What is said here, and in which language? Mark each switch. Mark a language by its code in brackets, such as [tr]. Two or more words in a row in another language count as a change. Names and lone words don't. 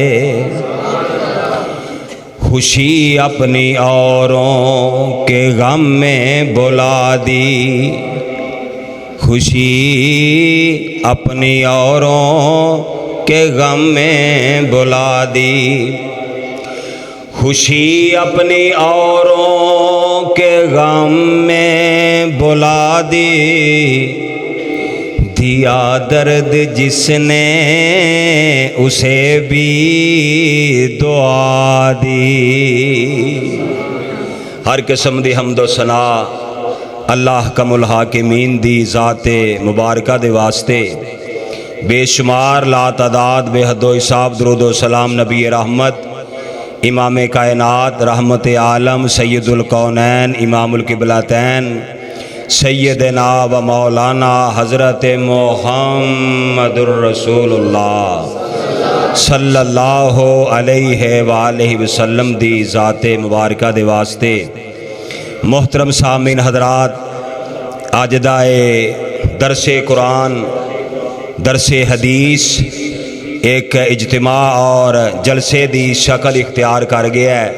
[ur] خوشی اپنی اوروں کے غم میں بھلا دی، خوشی اپنی اوروں کے غم میں بھلا دی. خوشی اپنی اوروں کے غم میں بھلا دی، دیا درد جس نے اسے بھی دعا دی. [pa] ہر قسم دی حمد و ثنا اللہ [ar] कमुल हाकिमीन [pa] دی ذاتِ مبارکہ دے واسطے بےشمار لاتعداد [ur] بےحد و حساب درود و سلام نبی رحمت امام کائنات رحمت عالم سید [ar] कौनैन इमामुल किबलतैन सैयदना व मौलाना [pa] حضرت [ar] मुहम्मदुर रसूलुल्लाह सल्लल्लाहु अलैहि वालैहि वसल्लम [pa] دی ذاتِ مبارکہ دے واسطے محترم سامعین حضرات، اج دا درسِ قرآن درسِ حدیث ایک اجتماع اور جلسے دی شکل اختیار کر گیا ہے.